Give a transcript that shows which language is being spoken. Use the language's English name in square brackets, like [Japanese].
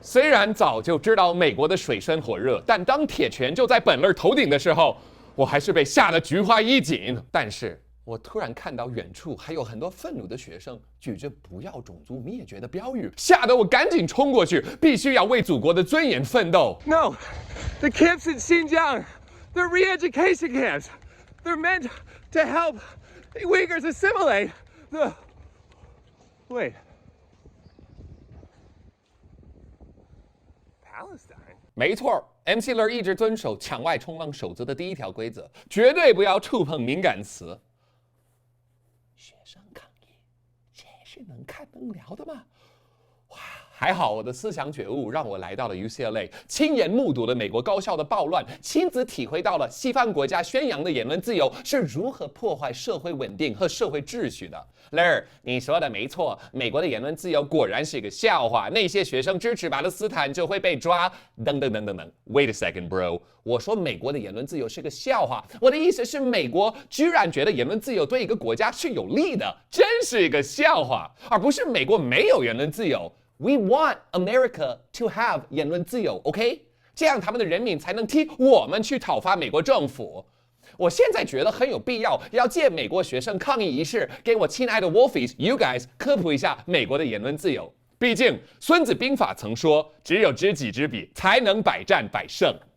[Chinese] 虽然早就知道美国的水深火热，但当铁拳就在本乐头顶的时候，我还是被吓得菊花一紧。但是我突然看到远处还有很多愤怒的学生举着不要种族灭绝的标语，吓得我赶紧冲过去，必须要为祖国的尊严奋斗。 [English] No, the camps in Xinjiang, they're re-education camps. They're meant to help Uyghurs assimilate. Wait. Palestine? [Chinese] 没错，MC Ler 一直遵守墙外冲浪守则的第1条规则，绝对不要触碰敏感词。学生抗议，这是能看能聊的吗？哇，还好我的思想觉悟让我来到了 UCLA， 亲眼目睹了美国高校的暴乱，亲自体会到了西方国家宣扬的言论自由是如何破坏社会稳定和社会秩序的。 Ler， 你说的没错，美国的言论自由果然是一个笑话。那些学生支持巴勒斯坦就会被抓，等等等等等。 [English] Wait a second, bro。 [Chinese] 我说美国的言论自由是个笑话，我的意思是美国居然觉得言论自由对一个国家是有利的，真是一个笑话，而不是美国没有言论自由。 [English] We want America to have [Chinese] 言论自由 [English] ，OK？ [Chinese] 这样他们的人民才能替我们去讨伐美国政府。我现在觉得很有必要，要借美国学生抗议仪式，给我亲爱的 Wolfies、 [English] you guys [Chinese] 科普一下美国的言论自由。毕竟《孙子兵法》曾说，只有知己知彼，才能百战百胜。